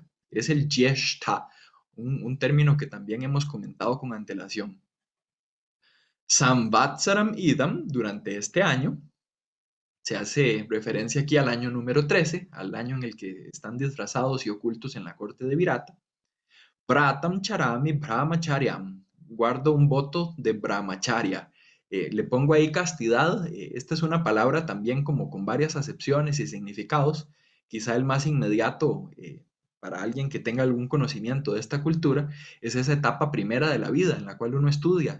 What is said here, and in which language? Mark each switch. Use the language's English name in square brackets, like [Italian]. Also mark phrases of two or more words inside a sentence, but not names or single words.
[Spanish] Es el Jeshta, un término que también hemos comentado con antelación. [Sanskrit] Samvatsaram idam, [Spanish] durante este año, Se hace referencia aquí al año número 13, al año en el que están disfrazados y ocultos en la corte de Virata. [Sanskrit] Pratam charami brahmacharyam. [Spanish] Guardo un voto de brahmacharya. Le pongo ahí castidad. Esta es una palabra también como con varias acepciones y significados. Quizá el más inmediato para alguien que tenga algún conocimiento de esta cultura es esa etapa primera de la vida en la cual uno estudia.